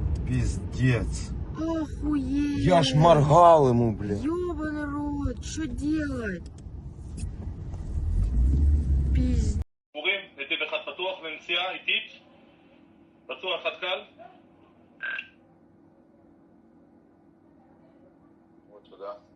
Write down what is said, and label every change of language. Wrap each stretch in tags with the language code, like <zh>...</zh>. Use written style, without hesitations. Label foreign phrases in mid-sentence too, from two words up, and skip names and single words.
<ru>Пиздец. Охуеть. Я ж моргал ему, блядь. Ёбаный рот, что делать? Пиздец.</ru> <he>דיבורים, נתיב אחד פתוח ונסיעה איטית. פצוע אחד קל. תודה.</he>